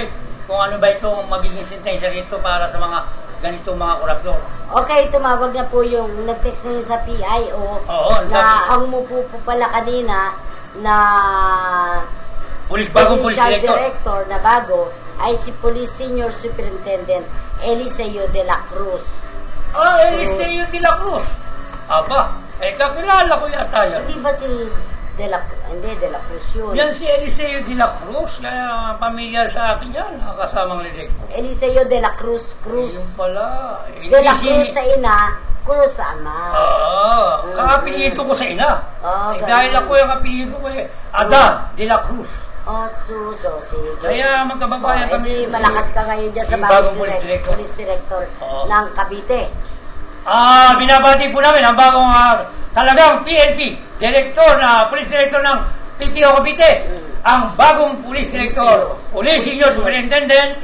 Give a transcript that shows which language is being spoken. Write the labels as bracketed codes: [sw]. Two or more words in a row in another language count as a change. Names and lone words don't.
[tl] Kung ano ba itong magiging sentensya rito para sa mga ganitong mga koraptor. Okay, tumawag na po yung nag-text na yun sa PIO na ang umupo po pala kanina na bagong police director na bago ay si [en] Police Senior Superintendent [tl] Eliseo de la Cruz. Eliseo de la Cruz. Aba, kakilala ko yata yan. Hindi ba si De La Cruz yun? Yan si Eliseo de la Cruz. Kaya pamilyar sa akin yan, kasamang lilig. Eliseo de la Cruz. Yung pala. De la Cruz sa ina, Cruz sa ama. Kakapilito ko sa ina. Dahil ako yung kapilito ko Ada de la Cruz. Sige. Kaya magkababayan kami. Malakas ka ngayon dyan sa bagong [en] police director [tl] ng Cavite. Binabati po namin ang bagong talagang PNP, [en] Police Director [tl] ng PPO Cavite, ang bagong [en] Police Director, Police Senior Superintendent